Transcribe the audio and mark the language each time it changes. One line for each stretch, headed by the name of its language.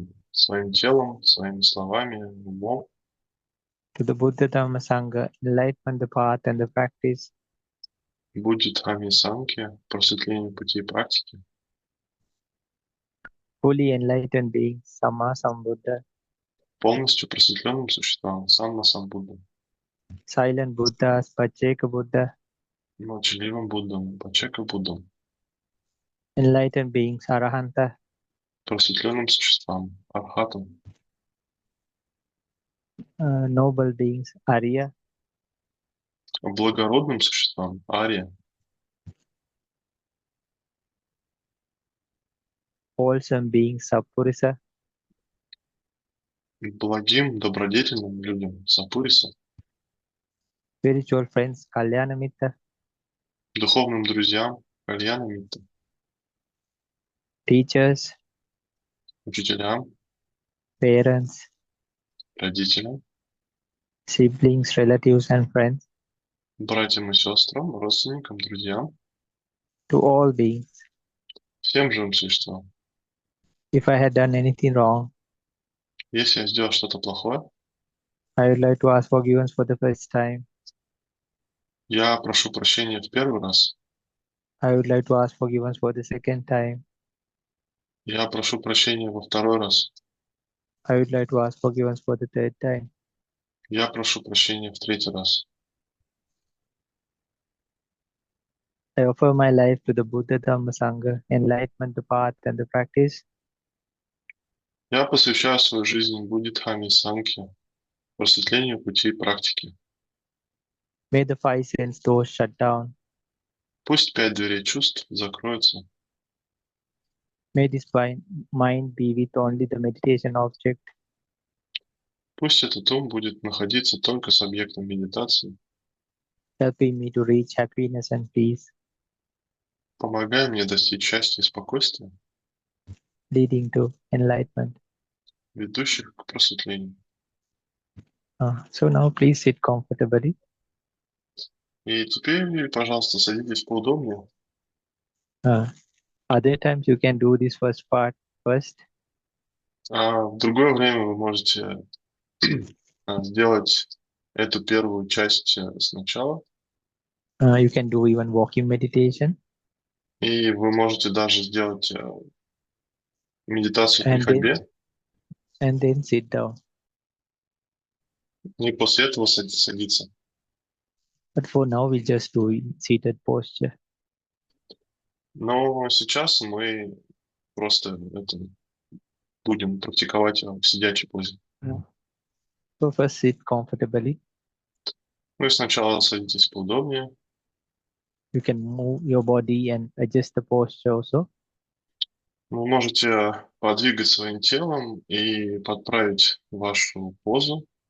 Russian: своим телом, своими словами, умом,
English: to the Buddha Dhamma Sangha, enlightenment, the path, and the practice,
Russian: будет Дхамме Сангхе, просветление пути и практики,
English: fully enlightened beings, Samma Sambuddha,
Russian: полностью просветленным существам, Самма Самбудда,
English: silent Buddhas, Pacceka Buddha,
Russian: молчаливым Буддам, Пачека Буддам,
English: enlightened beings, Arahanta,
Russian: просветленным существам, Архатам,
English: noble beings, Arya,
Russian: благородным существам, Ария,
English: wholesome beings, Sappurisa,
Russian: благим, добродетельным людям, Сапуриса,
English: spiritual friends, Kalyanamitta,
Russian: духовным друзьям, Кальянамитта,
English: teachers,
Russian: учителям,
English: parents,
Russian: родителям,
English: siblings, relatives, and friends,
Russian: братьям и сестрам, родственникам, друзьям,
English: to all beings.
Russian: всем живым существам.
English: If I had done anything wrong,
Russian: Если я сделал что-то плохое,
English: I would like to ask forgiveness for the first time.
Russian: я прошу прощения в первый раз,
English: I would like to ask forgiveness for the second time.
Russian: я прошу прощения во второй раз,
English: I would like to ask forgiveness for the third time.
Russian: я прошу прощения в третий раз.
English: I offer my life to the Buddha Dhamma Sangha, enlightenment, the path, and the practice.
Russian: Я посвящаю свою жизнь Буддхаме Сангхе, просветлению пути и практики.
English: May the five sense doors shut down.
Russian: Пусть 5 дверей чувств закроются.
English: May this mind be with only the meditation object.
Russian: Пусть этот ум будет находиться только с объектом медитации.
English: Helping me to reach happiness and peace,
Russian: Помогай мне достичь счастья и спокойствия,
English: leading to enlightenment.
Russian: ведущих к просветлению.
English: So now please sit comfortably.
Russian: И теперь, пожалуйста, садитесь поудобнее.
English: Other times you can do this first part first.
Russian: А в другое время вы можете сделать эту первую часть сначала.
English: You can do even walking meditation.
Russian: И вы можете даже сделать медитацию при
English: and then sit down.
Russian: и после этого садиться.
English: But for now, we just do seated posture.
Russian: Но сейчас мы просто это будем практиковать в сидячей позе.
English: So first sit comfortably.
Russian: Вы сначала садитесь поудобнее.
English: You can move your body and adjust the posture also.
Russian: Вы можете подвигать своим телом и подправить вашу позу.